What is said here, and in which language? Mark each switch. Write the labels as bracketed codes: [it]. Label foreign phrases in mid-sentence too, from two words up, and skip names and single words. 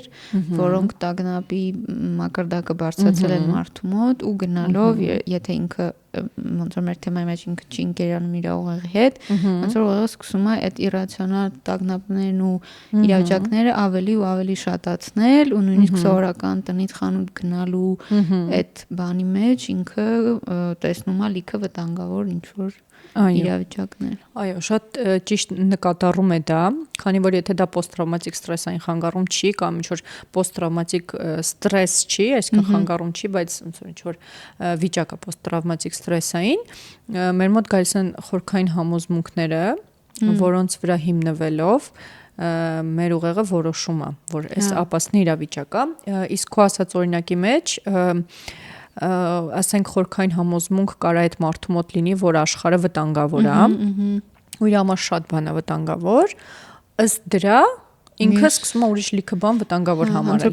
[hy] որոնք տագնապի մակարդակը բարձրացել են մարդու մոտ ու գնալով եթե ինքը ոնց որ մեր թեմայի մեջ ինքը չի ընկերանում իր ուղեղի հետ, ոնց որ ուղեղը սկսում է այդ իրացիոնալ տագնապներն ու իրավիճակները ավելի ու ավելի շատացնել ու նույնիսկ սովորական տնից խանութ գնալու այդ բանի մեջ ինքը տեսնում է լիքը վտանգավոր ինչ որ իրավիճակներ։ Այո, շատ ճիշտ նկատառում է դա, քանի որ եթե դա [en] post-traumatic stress-ային [hy] խանգարում չի կամ ինչ որ [en] post-traumatic stress [hy] չի, այսինքն խանգարում չի, բայց ոնց որ ինչ որ վիճակ է [en] post-traumatic stress-ային, [hy] մեր մոտ գալիս են խորքային համոզմունքները, որոնց վրա հիմնվելով մեր ուղեղը որոշում է, որ այս ապասնի իրավիճակ է, իսկ քո ասած օրինակի մեջ ասենք խորքային համոզմունք կարա այդ մարդու մոտ լինի, որ աշխարհը վտանգավոր է, ու իր համար շատ բան է վտանգավոր, ըստ դրա ինքը սկսում է ուրիշ լիքը բան վտանգավոր համարել։